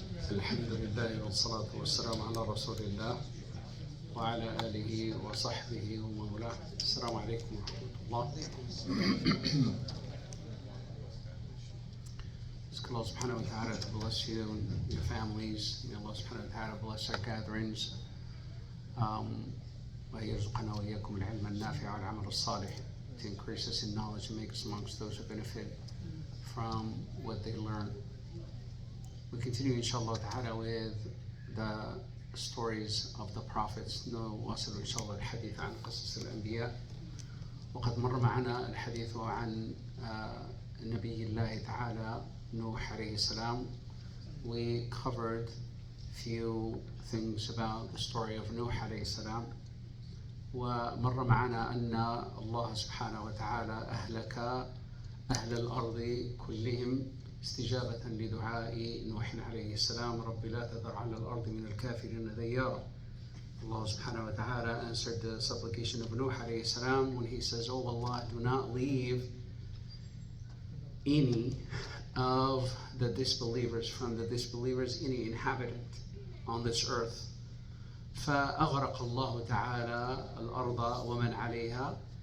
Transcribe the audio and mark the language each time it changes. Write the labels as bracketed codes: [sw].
[ar] الحمد لله والصلاة والسلام على رسول الله وعلى آله وصحبه ومولاه. السلام عليكم ورحمة الله. [en] Ask Allah subhanahu wa ta'ala to bless you and your families. May Allah subhanahu wa ta'ala bless our gatherings. [ar] ويرزقنا وإياكم العلم النافع والعمل الصالح, [en] to increase us in knowledge and make us amongst those who benefit from what they learn. We continue inshallah ta'ala with the stories of the prophets. [ar] نواصل إن شاء الله الحديث عن قصص الأنبياء. وقد مر معنا الحديث عن نبي الله تعالى نوح عليه السلام. [en] We covered few things about the story of Nuh عليه السلام. [ar] ومر معنا أن الله سبحانه وتعالى أهلك أهل الأرض كلهم استجابة لدعاء نوح عليه السلام. رب لا تذر على الأرض من الكافرين ديارا. [en] Allah subhanahu wa ta'ala answered the supplication of Nuh عليه السلام when he says, "Oh Allah, do not leave any of the disbelievers, from the disbelievers, any inhabitant on this earth." [ar] فأغرق الله تعالى الأرض ومن عليها.